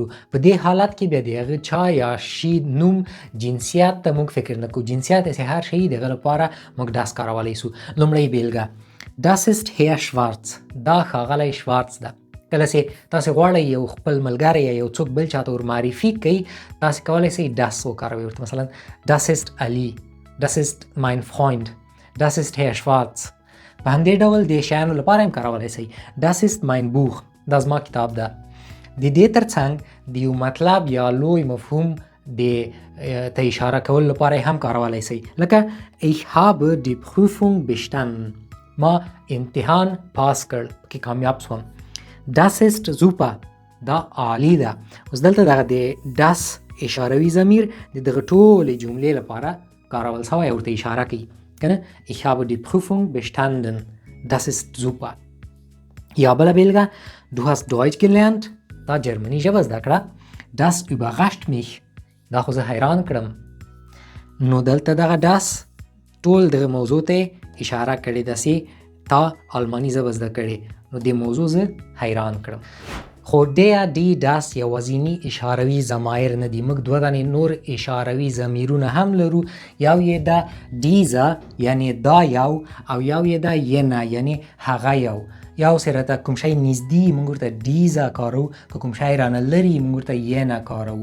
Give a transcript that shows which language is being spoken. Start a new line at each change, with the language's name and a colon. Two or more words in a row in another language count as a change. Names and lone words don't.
Pashto: په دې حالت کې بیا د هغه چا یا شي نوم جنسیت ته موږ فکر نه کوو. جنسیت چې هر شی دغه لپاره موږ ډس کارولی سو. لومړی بیلګه
German: Das ist Herr Schwarz.
Pashto: دا ښاغلی شوارц ده. کله چې تاسې غواړئ یو خپل ملګری یا یو څوک بل چاته ور معرفي کوئ، تاسې کولی شئ das وکاروئ ورته.
German: مثلا Das ist Ali. Das ist mein Freund. Das ist Herr Schwarz.
Pashto: په همدې ډول د شیانو لپاره هم کارولی شئ.
German: Das ist mein Buch.
Pashto: دا زما کتاب ده. د دې ترڅنګ د یو مطلب یا لوی مفهوم د ته اشاره کول لپاره هم کارولی شئ.
German: لکه Ich habe die Prüfung bestanden.
Pashto: ما امتحان پاس کړ، کې کامیاب شوم.
German: Das ist super.
Pashto: دا عالی ده. اوس دلته دغه د das اشاروي ضمیر د دغه ټولې جملې لپاره کارول شوی، ورته اشاره کوي کنه.
German: Ich habe die Prüfung bestanden. Das ist super.
Pashto: یا بله بیلګه
German: du hast Deutsch gelernt.
Pashto: دا جرمني ژبه زده کړه.
German: Das überrascht mich.
Pashto: دا خو زه حیران کړم. نو دلته دغه das ټول دغه موضوع ته اشاره کړې ده چې تا آلماني ژبه زده کړې، نو د موضوع زه حیران کړم. خو
German: der die das
Pashto: یوازیني اشاروي ضمایر نه دي، موږ دوه دانې نور اشاروي ضمیرونه هم لرو. یو یې ده diese یعنی دا یو، او یو یې ده jene یعنی هغه یو. یو سره ته کوم شی نږدې موږ ورته diese کارو، که کوم شی رانه لرې موږ ورته jene کارو.